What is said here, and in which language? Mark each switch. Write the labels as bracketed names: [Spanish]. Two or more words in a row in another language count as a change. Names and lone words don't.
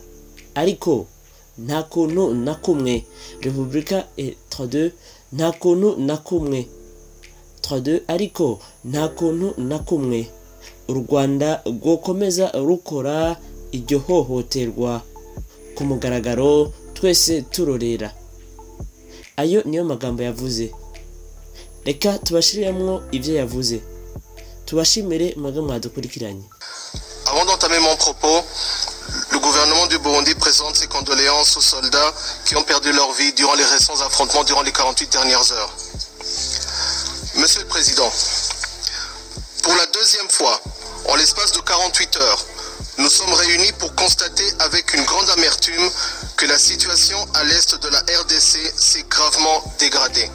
[Rundi] Ariko nta kuntu na kumwe Republika 32 nta kuntu na kumwe 32 ariko nta kuntu na kumwe u Rwanda rwokomeza rukora iryo hohoterwa ku mugaragaro twese turorera. Ayo niyo magambo yavuze. Reka tubashiriremwo ivyo yavuze. Tubashimire mwebwe mwadukurikiranye. [French] Avant d'entamer mon propos, le gouvernement du Burundi présente ses condoléances aux soldats qui ont perdu leur vie durant les récents affrontements durant les 48 dernières heures. Monsieur le Président, pour la deuxième fois, en l'espace de 48 heures, nous sommes réunis pour constater avec une grande amertume que la situation à l'est de la RDC s'est gravement dégradée.